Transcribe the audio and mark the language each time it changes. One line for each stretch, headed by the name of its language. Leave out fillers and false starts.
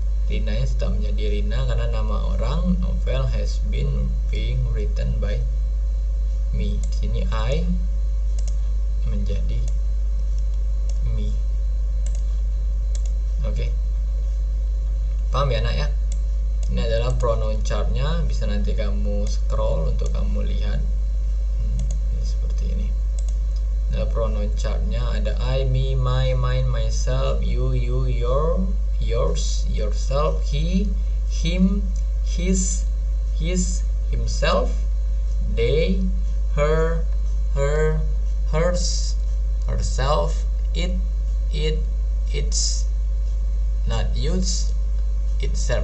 Indonesian: Rina nya tetap menjadi Rina karena nama orang.
English: Novel has been being written by me.
Indonesian: Di sini I menjadi me. Oke. Paham ya nak ya? Ini adalah pronoun chartnya, bisa nanti kamu scroll untuk kamu lihat. Ini seperti ini. Adalah pronoun chartnya, ada I, me, my, mine, myself, you, your, yours, yourself, he, him, his, himself, they, her, hers, herself, it, its, not use, itself.